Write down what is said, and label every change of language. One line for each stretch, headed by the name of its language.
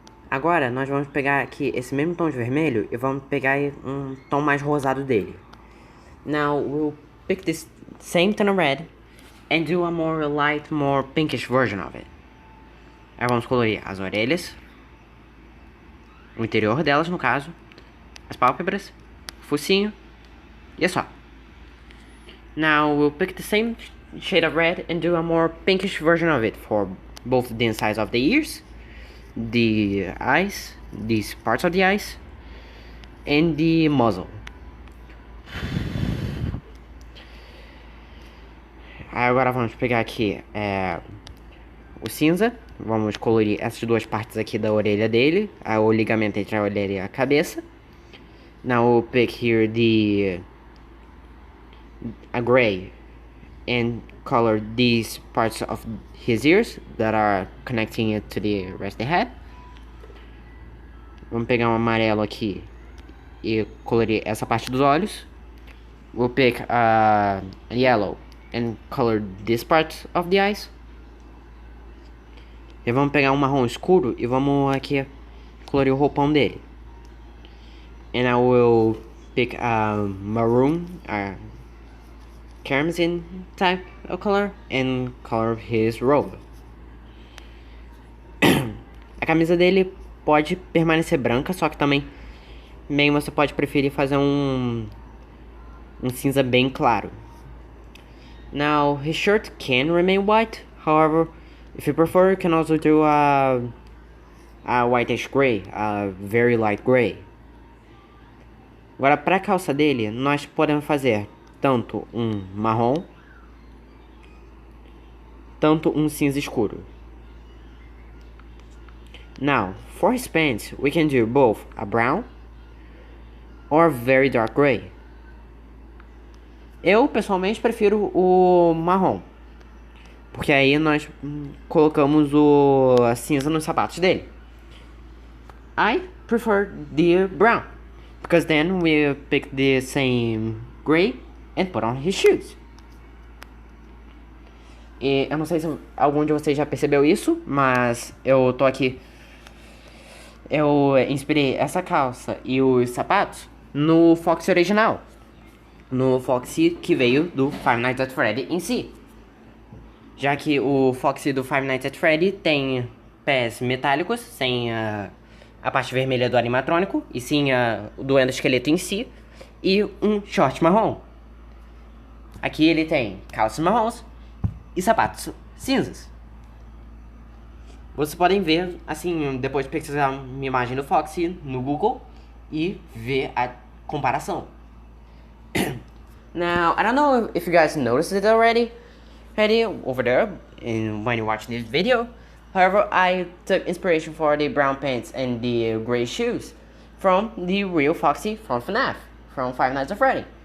Portuguese: Agora nós vamos pegar aqui esse mesmo tom de vermelho e vamos pegar um tom mais rosado dele.
English: Now we'll pick this same ton of red and do a more light, more pinkish version of it.
Portuguese: Aí vamos colorir as orelhas, o interior delas no caso, as pálpebras, o focinho e é só.
English: Now we'll pick the same shade of red and do a more pinkish version of it for both the insides of the ears, the eyes, these parts of the eyes, and the muzzle.
Portuguese: Agora vamos pegar aqui o cinza, vamos colorir essas duas partes aqui da orelha dele, o ligamento entre a orelha e a cabeça.
English: Now we'll pick here a gray and color these parts of his ears that are connecting it to the rest of the head.
Portuguese: Vamos pegar um amarelo aqui e colorir essa parte dos olhos.
English: We'll pick a yellow and color this part of the eyes.
Portuguese: E vamos pegar um marrom escuro e vamos aqui colorir o roupão dele.
English: And I will pick a maroon, crimson type of color and color his robe.
Portuguese: A camisa dele pode permanecer branca, só que também você pode preferir fazer um cinza bem claro.
English: Now his shirt can remain white, however, if you prefer, you can also do a whitish gray, a very light gray.
Portuguese: Agora para a calça dele, nós podemos fazer tanto um marrom, tanto um cinza escuro.
English: Now, for his pants, we can do both a brown or very dark gray.
Portuguese: Eu, pessoalmente, prefiro o marrom, porque aí nós colocamos a cinza nos sapatos dele.
English: I prefer the brown, because then we pick the same gray and put on his shoes.
Portuguese: E eu não sei se algum de vocês já percebeu isso, mas eu tô aqui. Eu inspirei essa calça e os sapatos no Foxy original. No Foxy que veio do Five Nights at Freddy em si. Já que o Foxy do Five Nights at Freddy tem pés metálicos, sem a parte vermelha do animatrônico, e sim do endoesqueleto em si, e um short marrom. Aqui ele tem calças marrons e sapatos cinzas. Vocês podem ver, assim, depois de pesquisar uma imagem do Foxy no Google e ver a comparação.
English: Now, I don't know if you guys noticed it already over there when you watch this video. However, I took inspiration for the brown pants and the gray shoes from the real Foxy from FNAF, from Five Nights at Freddy.